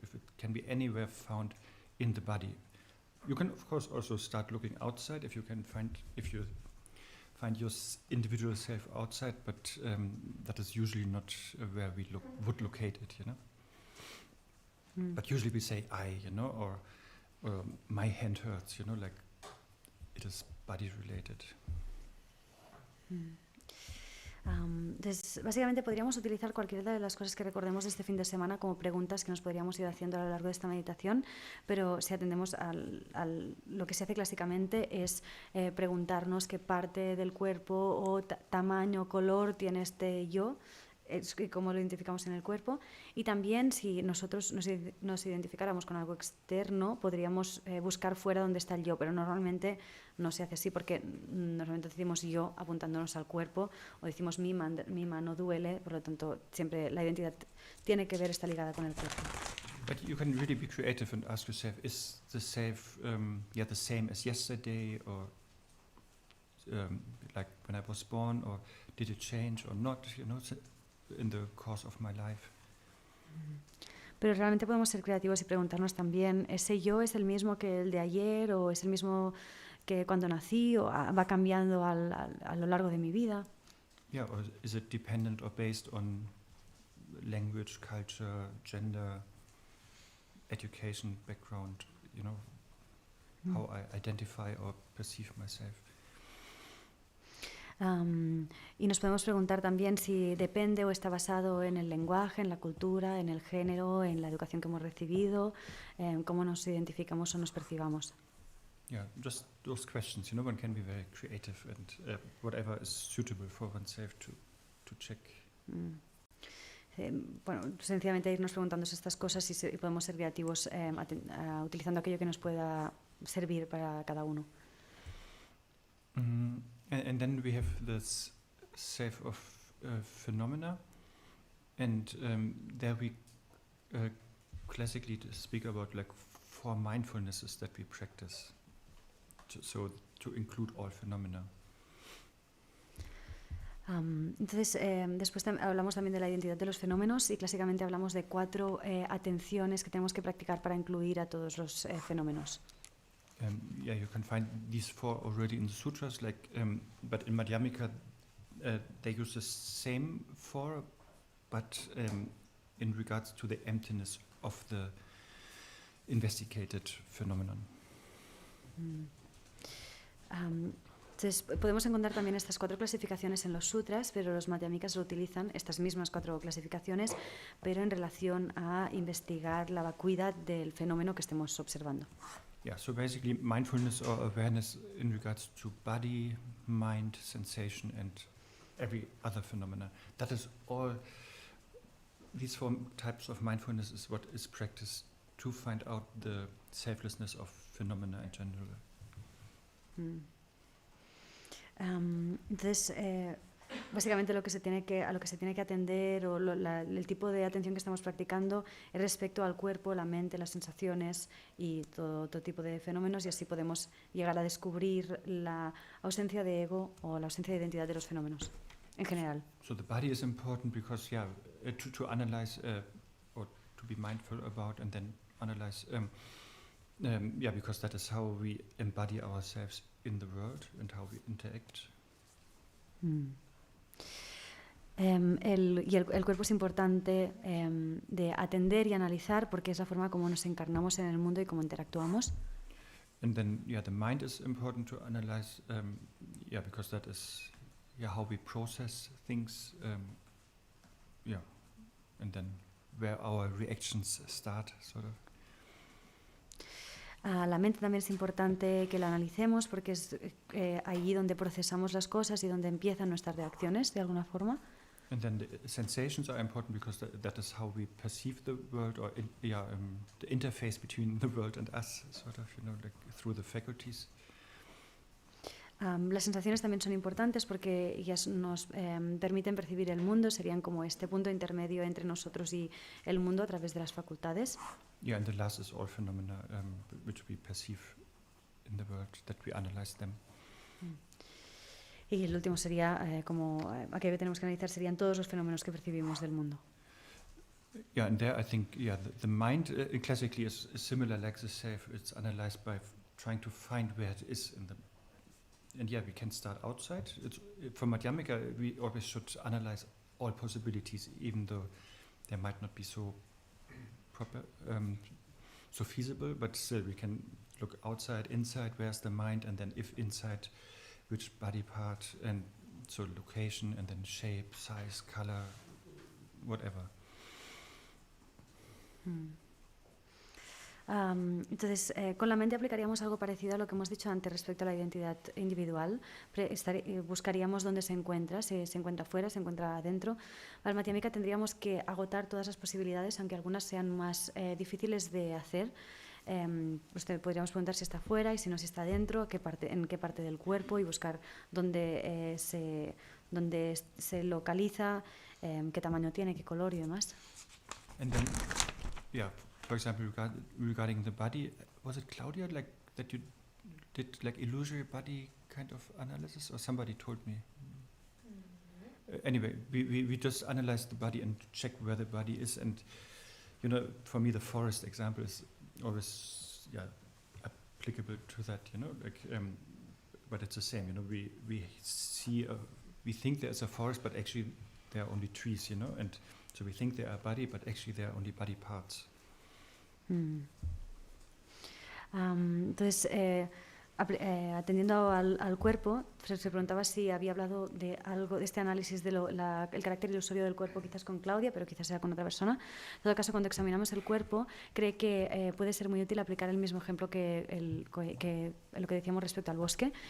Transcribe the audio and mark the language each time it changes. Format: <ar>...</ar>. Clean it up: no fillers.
<en>If it can be anywhere found in the body, you can of course also start looking outside if you find your individual self outside, but that is usually not where we would locate it, you know. But usually we say I, you know, or my hand hurts, you know, like it is body related.</en> <es>Entonces, básicamente podríamos utilizar cualquiera de las cosas que recordemos de este fin de semana como preguntas que nos podríamos ir haciendo a lo largo de esta meditación, pero si atendemos lo que se hace clásicamente es preguntarnos qué parte del cuerpo o tamaño o color tiene este yo, y cómo lo identificamos en el cuerpo, y también si nosotros nos identificáramos con algo externo podríamos buscar fuera donde está el yo, pero normalmente no se hace así porque normalmente decimos yo apuntándonos al cuerpo o decimos mi mano duele, por lo tanto siempre la identidad tiene que ver, está ligada con el cuerpo.</es> <en>But you can really be creative and ask yourself, is the self the same as yesterday, or like when I was born, or did it change or not, in the course of my life.</en> <es>Pero realmente podemos ser creativos y preguntarnos también, ¿ese yo es el mismo que el de ayer o es el mismo que cuando nací o va cambiando a lo largo de mi vida?</es> <en>Yeah, or is it dependent or based on language, culture, gender, education, background, how I identify or perceive myself?</en> <es>Y nos podemos preguntar también si depende o está basado en el lenguaje, en la cultura, en el género, en la educación que hemos recibido, cómo nos identificamos o nos percibamos.</es> <en>Yeah, just those questions. One can be very creative and whatever is suitable for oneself to check.</en> <es>Bueno, sencillamente irnos preguntando estas cosas y podemos ser creativos utilizando aquello que nos pueda servir para cada uno.</es> <en>And then we have this self of phenomena, and there we classically speak about like 4 mindfulnesses that we practice, to include all phenomena.</en> <es>Entonces, después hablamos también de la identidad de los fenómenos y clásicamente hablamos de 4 atenciones que tenemos que practicar para incluir a todos los fenómenos.</es> <en>You can find these 4 already in the sutras, but in Madhyamika they use the same 4, but in regards to the emptiness of the investigated phenomenon.</en> <es>Entonces, podemos encontrar también estas 4 clasificaciones en los sutras, pero los madhyamikas utilizan estas mismas 4 clasificaciones, pero en relación a investigar la vacuidad del fenómeno que estemos observando.</es> <en>Yeah, so basically mindfulness or awareness in regards to body, mind, sensation and every other phenomena. That is all, these 4 types of mindfulness is what is practiced to find out the selflessness of phenomena in general.</en> <es>Entonces, básicamente a lo que se tiene que atender o el tipo de atención que estamos practicando es respecto al cuerpo, la mente, las sensaciones y todo tipo de fenómenos, y así podemos llegar a descubrir la ausencia de ego o la ausencia de identidad de los fenómenos en general.</es> <en>So the body is important because to analyze or to be mindful about and then analyze because that is how we embody ourselves in the world and how we interact.</en> <es>El cuerpo es importante de atender y analizar porque es la forma como nos encarnamos en el mundo y cómo interactuamos.</es> <en>And then the mind is important to analyze because that is how we process things and then where our reactions start, sort of.</en> <es>La mente también es importante que la analicemos porque es allí donde procesamos las cosas y donde empiezan nuestras reacciones de alguna forma.</es> <en>And then the sensations are important because that is how we perceive the world, or the interface between the world and us, sort of, like through the faculties.</en> <es>Las sensaciones también son importantes porque ellas nos permiten percibir el mundo, serían como este punto intermedio entre nosotros y el mundo a través de las facultades.</es> <en>Yeah, and the last is all phenomena which we perceive in the world, that we analyze them.</en> <es>Y el último sería, aquello que tenemos que analizar serían todos los fenómenos que percibimos del mundo.</es> <en>Yeah, and there I think the mind classically is similar like the self. It's analyzed by trying to find where it is in the. And we can start outside. For Madhyamika, we always should analyze all possibilities, even though they might not be so proper, so feasible. But still, we can look outside, inside. Where's the mind? And then, if inside, which body part? And So location and then shape, size, color, whatever.</en> <es>Entonces, con la mente aplicaríamos algo parecido a lo que hemos dicho antes respecto a la identidad individual. Buscaríamos dónde se encuentra, si se encuentra fuera, se encuentra adentro. Para Madhyamika tendríamos que agotar todas las posibilidades, aunque algunas sean más difíciles de hacer. Podríamos preguntar si está fuera y si no, si está dentro, en qué parte del cuerpo, y buscar dónde se localiza, qué tamaño tiene, qué color y demás.</es> <en>And then, yeah, for example, regarding the body, was it Claudia like that you did like illusory body kind of analysis, or somebody told me? Anyway, we just analyzed the body and checked where the body is, and you know, for me the forest example is always applicable to that, you know, like but it's the same, you know, we think there's a forest, but actually there are only trees, you know, and so we think there are body, but actually there are only body parts.</en> <es>Entonces, atendiendo al cuerpo, se preguntaba si había hablado de algo, de este análisis del carácter ilusorio del cuerpo, quizás con Claudia, pero quizás sea con otra persona. En todo caso, cuando examinamos el cuerpo, cree que puede ser muy útil aplicar el mismo ejemplo que lo que decíamos respecto al bosque.</es>